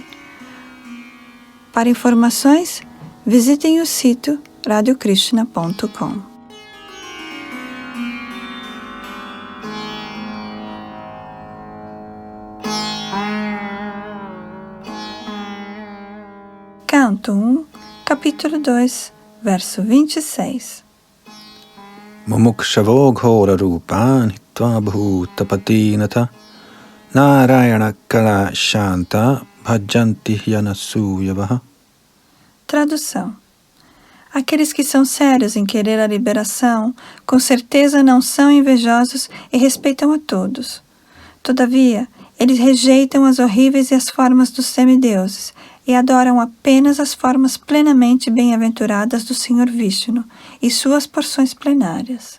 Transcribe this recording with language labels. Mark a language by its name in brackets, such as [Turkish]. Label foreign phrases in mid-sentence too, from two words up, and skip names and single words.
[Portuguese] Para informações, visitem o sítio radiokrishna.com. Canto 1, capítulo 2, verso 26. [Sanskrit] मुमुक्षवो घोर रूपन् हित्वा भूत नारायण कल शान्त भजन्ति यनसूयवह. [Portuguese] Tradução: aqueles que são sérios em querer a liberação, com certeza não são invejosos e respeitam a todos. Todavia, eles rejeitam as horríveis e as formas dos semideuses e adoram apenas as formas plenamente bem-aventuradas do Senhor Vishnu e suas porções plenárias.